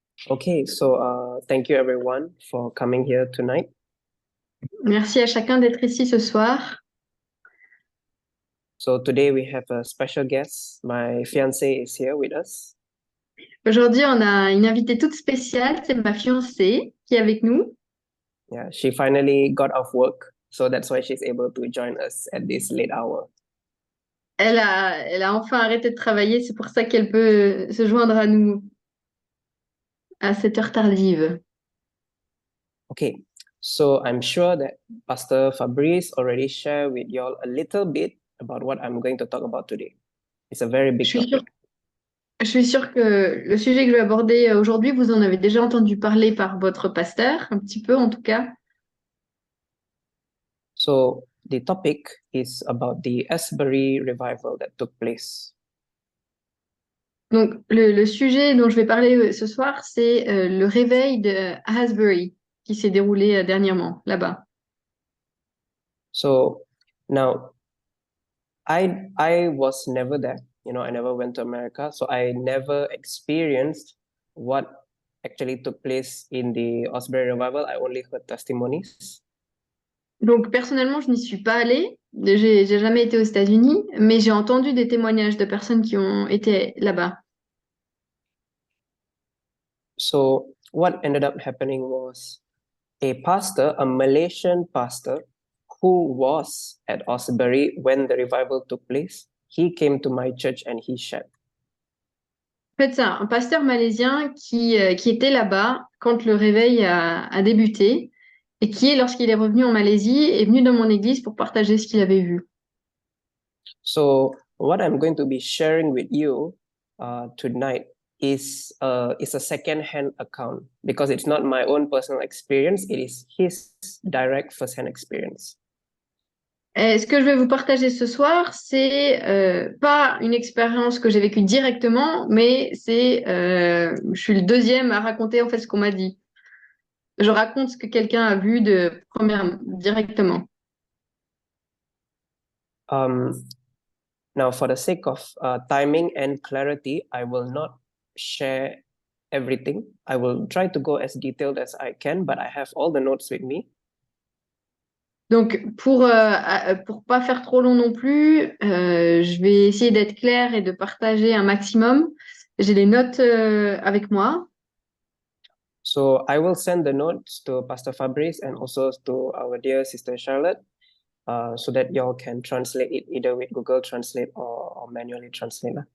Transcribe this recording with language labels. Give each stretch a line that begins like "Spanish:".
English: Okay, so thank you everyone for coming here tonight.
French: Merci à chacun d'être ici ce soir.
English: So today we have a special guest. My fiancée is here with us.
French: Aujourd'hui, on a une invitée toute spéciale, c'est ma fiancée qui est avec nous.
English: Yeah, she finally got off work, so that's why she's able to join us at this late hour.
French: Elle a enfin arrêté de travailler, c'est pour ça qu'elle peut se joindre à nous à cette heure tardive.
English: Okay, so I'm sure that Pastor Fabrice already shared with y'all a little bit about what I'm going to talk about today. It's a very big topic.
French: Je suis sûre que le sujet que je vais aborder aujourd'hui, vous en avez déjà entendu parler par votre pasteur, un petit peu en tout cas.
English: So the topic is about the Asbury revival that took place.
French: Donc, le sujet dont je vais parler ce soir, c'est le réveil de Asbury qui s'est déroulé dernièrement là-bas.
English: So now I was never there. You know, I never went to America, so I never experienced what actually took place in the Asbury revival. I only heard testimonies.
French: Donc, personnellement, je n'y suis pas allée. J'ai jamais été aux États-Unis, mais j'ai entendu des témoignages de personnes qui ont été là-bas.
English: So what ended up happening was a pastor, a Malaysian pastor, who was at Asbury when the revival took place. He came to my church and he shared.
French: En fait, c'est un pasteur malaisien qui était là-bas quand le réveil a débuté et qui, lorsqu'il est revenu en Malaisie, est venu dans mon église pour partager ce qu'il avait vu.
English: So what I'm going to be sharing with you tonight is a second-hand account because it's not my own personal experience. It is his direct first-hand experience.
French: Et ce que je vais vous partager ce soir, c'est pas une expérience que j'ai vécue directement, mais je suis le deuxième à raconter en fait ce qu'on m'a dit. Je raconte ce que quelqu'un a vu directement.
English: Now, for the sake of timing and clarity, I will not share everything. I will try to go as detailed as I can, but I have all the notes with me.
French: Donc, pour pas faire trop long non plus, je vais essayer d'être claire et de partager un maximum. J'ai les notes avec moi.
English: So I will send the notes to Pastor Fabrice and also to our dear sister Charlotte, so that y'all can translate it either with Google Translate or manually translate.